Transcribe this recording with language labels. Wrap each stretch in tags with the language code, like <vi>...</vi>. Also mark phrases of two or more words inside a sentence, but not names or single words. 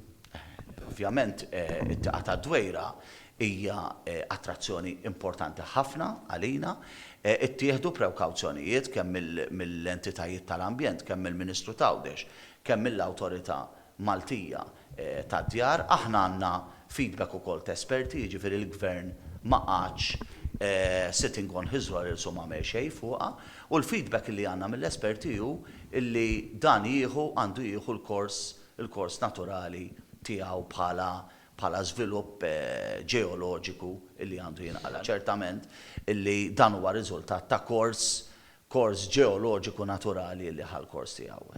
<mt>Ovvjament it-tieqa ta' dwejra hija attrazzjoni importanti ħafna għalina. Ittieħdu prekawzjonijiet kemm mill-entitajiet tal-ambjent, kemm mill-Ministru Tawdex, kemm mill-Awtorità Maltija tad-djar. Aħna għandna feedback ukoll ta' esperti, jiġifieri l-Gvern ma qatx</mt> <en>sitting on his laurels</en> <mt>u m'għamel xejn fuqha, u l-feedback li għandna mill-esperti hu li dan għandu jieħu l-kors naturali tiegħu bħala żvilupp ġeoloġiku li għandu jinqala. Ċertament illi dan huwa riżultat ta' kors ġeoloġiku naturali li ħal kors tiegħu.</mt>